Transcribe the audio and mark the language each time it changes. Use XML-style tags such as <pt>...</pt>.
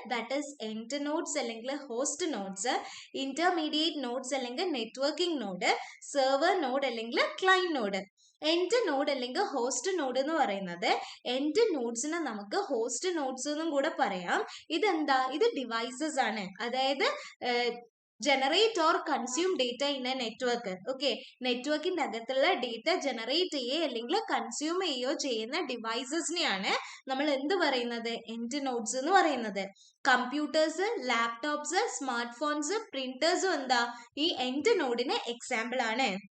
<en>That is end nodes അല്ലെങ്കിൽ host nodes, intermediate nodes അല്ലെങ്കിൽ networking node, server node അല്ലെങ്കിൽ client node.</en> <ml>End node അല്ലെങ്കിൽ host node എന്ന് പറയുന്നത്, എൻഡ് നോഡ്സിനെ നമുക്ക് ഹോസ്റ്റ് നോഡ്സ് എന്നും കൂടെ പറയാം. ഇതെന്താ? ഇത് ഡിവൈസസ് ആണ്.</ml> <en>അതായത് generate or consume data in a network.</en> <ml>Okay, നെറ്റ്വർക്കിന്റെ അകത്തുള്ള ഡേറ്റ ജനറേറ്റ് ചെയ്യുകയോ അല്ലെങ്കിൽ കൺസ്യൂം ചെയ്യുകയോ ചെയ്യുന്ന ഡിവൈസസിനെയാണ് നമ്മൾ എന്ത് പറയുന്നത്? എൻഡ് നോഡ്സ് എന്ന് പറയുന്നത്. കമ്പ്യൂട്ടേഴ്സ്, ലാപ്ടോപ്സ്, സ്മാർട്ട് ഫോൺസ്, പ്രിന്റേഴ്സും എന്താ ഈ എൻഡ് നോഡിന് എക്സാമ്പിൾ ആണ്.</ml>